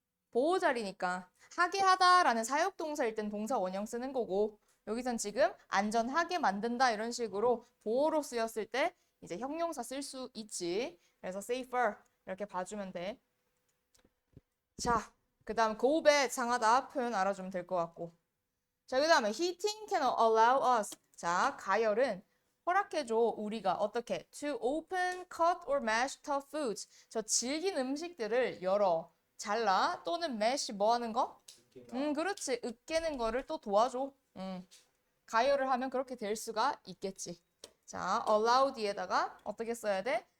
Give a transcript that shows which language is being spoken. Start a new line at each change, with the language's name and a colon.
Korean: 보호자리니까 하게 하다라는 사역동사일 땐 동사 원형 쓰는 거고 여기선 지금 안전하게 만든다 이런 식으로 보호로 쓰였을 때 이제 형용사 쓸 수 있지. 그래서 safer 이렇게 봐주면 돼. 자, 그 다음 go bad 상하다 표현 알아주면 될 것 같고.
English: 자, 그 다음에 heating can allow us.
Korean: 자, 가열은 허락해줘 우리가 어떻게 to open, cut or mash tough foods. 저 질긴 음식들을 열어, 잘라 또는 mash 뭐 하는 거? 으깨가 그렇지. 으깨는 거를 또 도와줘. 가열을 하면 그렇게 될 수가 있겠지. 자, allow 뒤에다가 어떻게 써야 돼?